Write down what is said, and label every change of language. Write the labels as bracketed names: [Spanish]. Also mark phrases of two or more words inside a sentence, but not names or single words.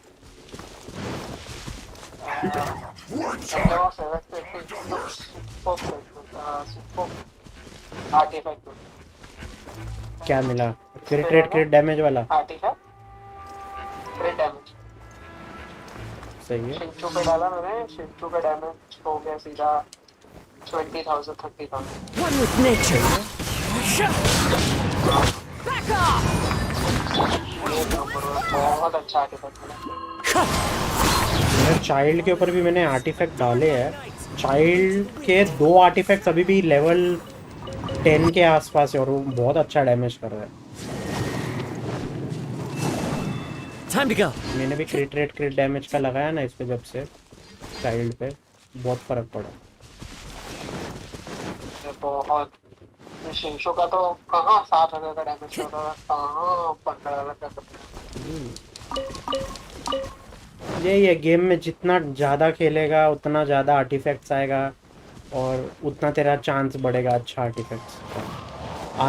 [Hindi] क्या मिला? [English] crit damage [Hindi] वाला। [English] crit damage [Hindi] सही है। शिंचू पे डाला मैंने, शिंचू का डैमेज हो गया सीधा 20,000 30,000। [English] One with nature. Back off! [Hindi] बहुत अच्छा आर्टिफैक्ट मिला। मेरे चाइल्ड के ऊपर भी मैंने आर्टिफैक्ट डाले हैं। चाइल्ड के 2 आर्टिफैक्ट्स अभी भी लेवल 10 के आसपास है और वो बहुत अच्छा डैमेज कर रहा है। [English] Time to go. [Hindi] मैंने भी [English] crit damage [Hindi] का लगाया ना इस पे, जब से चाइल्ड पे बहुत फर्क पड़ा। बहुत शिंशो का तो कहाँ 7,000 का डैमेज कर रहा है, कहाँ 15,000 का। यही है, गेम में जितना ज़्यादा खेलेगा उतना ज़्यादा आर्टिफैक्ट्स आएगा और उतना तेरा चांस बढ़ेगा अच्छा आर्टिफैक्ट्स का।